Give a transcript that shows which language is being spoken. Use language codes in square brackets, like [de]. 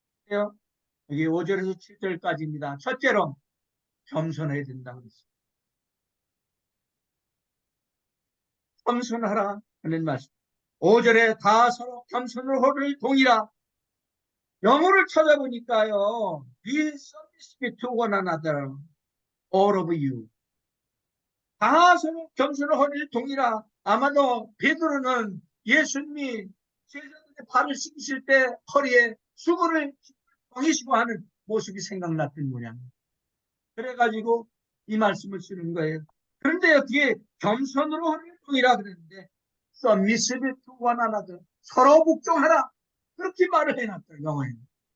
[ko] 여기 5절에서 7절까지입니다. 첫째로 겸손해야 된다고 했습니다. 겸손하라 하는 말씀. 5절에 다 서로 겸손으로 호를 동이라. 영어를 찾아보니까요. [en] Be submissive to one another, all of you. [ko] 다 서로 겸손으로 호를 동이라. 아마도 베드로는 예수님이 제자들의 발을 씻기실 때 허리에 수건을 동이시고 하는 모습이 생각났던 모양입니다. 그래가지고 이 말씀을 쓰는 거예요. 그런데 어떻게 겸손으로 하는 동이라 그랬는데 [en] submissive to one another, [ko] 서로 복종하라 그렇게 말을 해놨다. 영어에는.